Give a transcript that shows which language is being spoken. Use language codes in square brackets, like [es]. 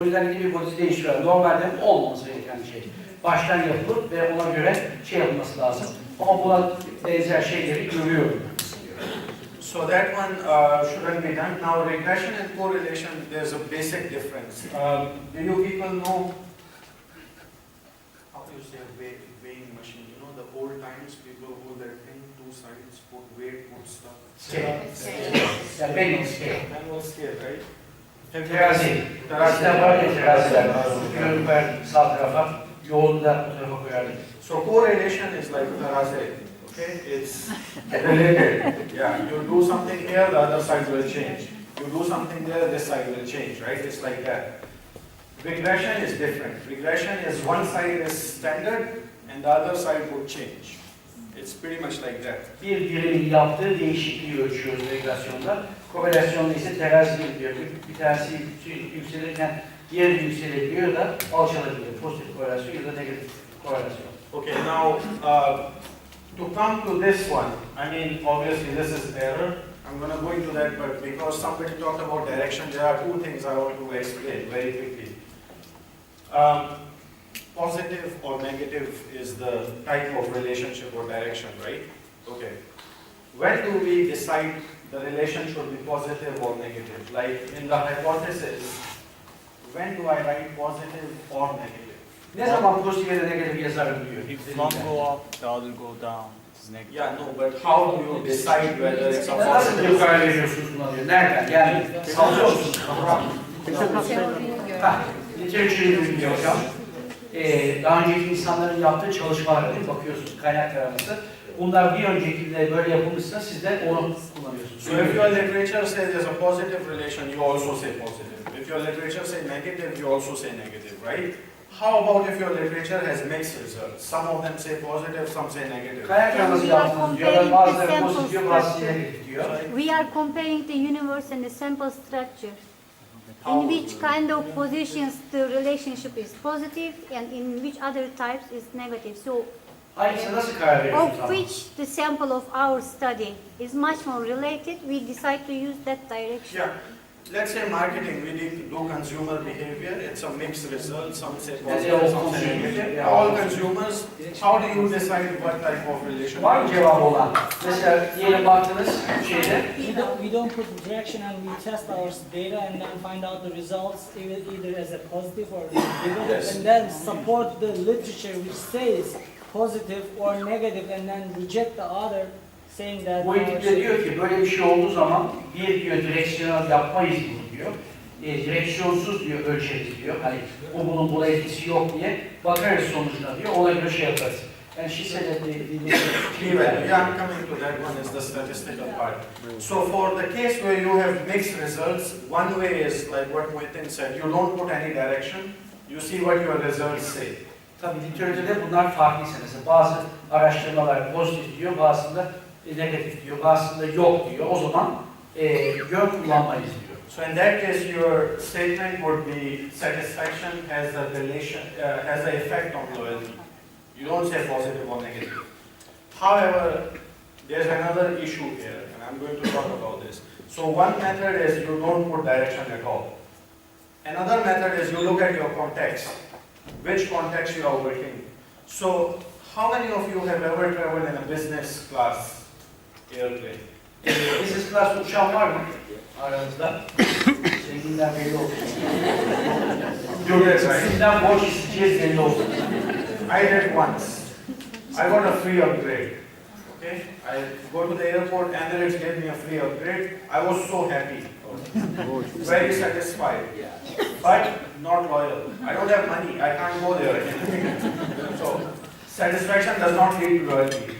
[tr] O yüzden bir hipotezi değiştiriyor. Normalde olmaması gereken bir şey. Baştan yapılıp ve ona göre şey yapılması lazım. Ama buna benzer şeyleri görüyorum. [en] So that one shouldn't be done. Now regression and correlation, there's a basic difference. Do you people know how you say weighing machine? You know the old times people hold their thing, two sides, put weight, put stuff. Scale. Yani manual scale. Manual scale, right? [tr] Terazi. Teraziden var ya teraziler. Yönü koyar sağ tarafa, yoğunu da bu tarafa koyardık. [en] So correlation is like terazi. Okay, it's related. Yeah, you do something here, the other side will change. You do something there, this side will change, right? It's like that. Regression is different. Regression is one side is standard and the other side would change. It's pretty much like that. [tr] Bir birimin yaptığı değişikliği ölçüyoruz regresyonda. Korelasyonda ise terazi gidiyor. Bir tanesi yükselirken diğeri yükselebiliyor da alçalabiliyor. Pozitif korelasyon ya da negatif korelasyon. [en] Okay, now to come to this one, I mean, obviously this is error. I'm going to go into that, but because somebody talked about direction, there are two things I want to explain very quickly. Positive or negative is the type of relationship or direction, right? Okay. When do we decide the relation should be positive or negative? Like in the hypothesis, when do I write positive or negative? [tr] Ne zaman pozitif ya da negatif yazarım diyor. [en] If one go up, the other go down. It's negative. Yeah, no, but how do you decide whether it's a [tr] Nasıl [en] positive? [tr] bir karar veriyorsunuz buna diyor. Nereden? Yani sallıyor musunuz? Literatürü bilmiyor hocam. Daha önceki insanların yaptığı çalışmalara bakıyorsunuz, kaynak taraması. Bunlar bir öncekinde böyle yapılmışsa siz de onu kullanıyorsunuz. [en] So if your literature says there's a positive relation, you also say positive. If your literature says negative, you also say negative, right? How about if your literature has mixed results? Some of them say positive, some say negative. [tr] Kaynak taraması yaptınız diyorlar, bazıları pozitif diyor, bazıları negatif diyor. [en] We are comparing the universe and the sample structure. In which kind of positions the relationship is positive and in which other types is negative. So, [tr] Hangisine nasıl karar veriyorsunuz? [en] of which the sample of our study is much more related, we decide to use that direction. Yeah. Let's say marketing, we need to do consumer behavior. It's a mixed result. Some say positive, some say negative. All consumers, how do you decide what type of relation? [tr] Var mı cevabı olan? Mesela diyelim baktınız şeyde. [en] We don't put direction and we test our data and then find out the results either as a positive or negative, Yes. and then support the literature which says positive or negative and then reject the other saying that. [tr] Bu ekipte diyor ki böyle bir şey olduğu zaman bir diyor direksiyonel yapmayız bunu diyor. Direksiyonsuz diyor ölçeriz diyor. Hani o bunun buna etkisi yok diye bakarız sonucuna diyor. Ona göre şey yaparız. Yani [en] she said that Yeah, I'm coming to that one is the statistical part. So for the case where you have mixed results, one way is like what Muhittin said, you don't put any direction, you see what your results say. [tr] Tabii literatürde bunlar farklıysa mesela bazı araştırmalar pozitif diyor, bazısında negatif diyor, bazısında yok diyor. O zaman yön kullanmayız diyor. [en] So in that case, your statement would be satisfaction has a relation, has an effect on loyalty. You don't say positive or negative. However, there's another issue here, and I'm going to talk about this. So one method is you don't put direction at all. Another method is you look at your context, which context you are working. So how many of you have ever traveled in a business class airplane? [tr] Business class uçağın var mı aranızda? Zenginler belli olsun. Sizden borç isteyeceğiz belli olsun. [en] I did once. I got a free upgrade. Okay, I go to the airport, Emirates gave me a free upgrade. I was so happy, very satisfied, but not loyal. I don't have money. I can't go there. So satisfaction does not lead to loyalty.